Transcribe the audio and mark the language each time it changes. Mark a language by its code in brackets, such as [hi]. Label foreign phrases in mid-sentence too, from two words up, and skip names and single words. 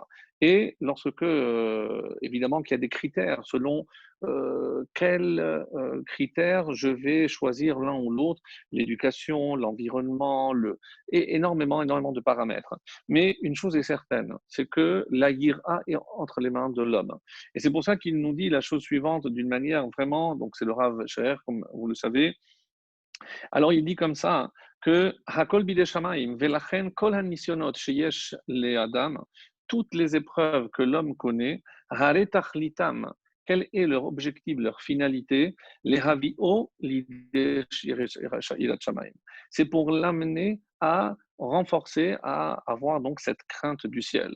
[fr] Et lorsque, évidemment, qu'il y a des critères selon quels critères je vais choisir l'un ou l'autre, l'éducation, l'environnement, et énormément de paramètres. Mais une chose est certaine, c'est que la yira est entre les mains de l'homme. Et c'est pour ça qu'il nous dit la chose suivante d'une manière vraiment, donc c'est le Rav Sheher, comme vous le savez. Alors il dit comme ça que [he] הכל בידי שמים ולכן כל הנסיונות שיש לאדם, [fr] toutes les épreuves que l'homme connaît, [he] הרי תכליתם, [fr] quel est leur objectif, leur finalité, [he] להביאו לידי יראת שמים. [fr] C'est pour l'amener à renforcer, à avoir donc cette crainte du ciel.